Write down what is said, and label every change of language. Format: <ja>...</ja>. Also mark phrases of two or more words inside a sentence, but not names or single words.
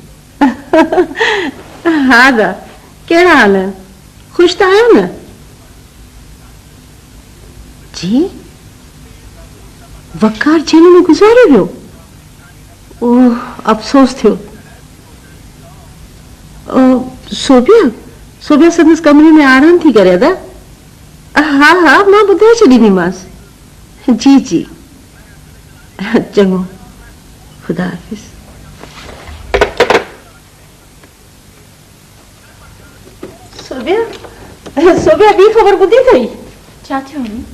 <sd>हाँ दा केड़ा हाल है खुश तो आयो न जी वकार जेल में गुजारे वियो ओह अफसोस थियो सोबिया संदस कमरे में आराम थी करे दा हाँ हाँ मां बुधाए छॾींदीमांसि जी जी चङो खुदा हाफिज़ सोबिया बी खबर ॿुधी अथई छा थियो</sd>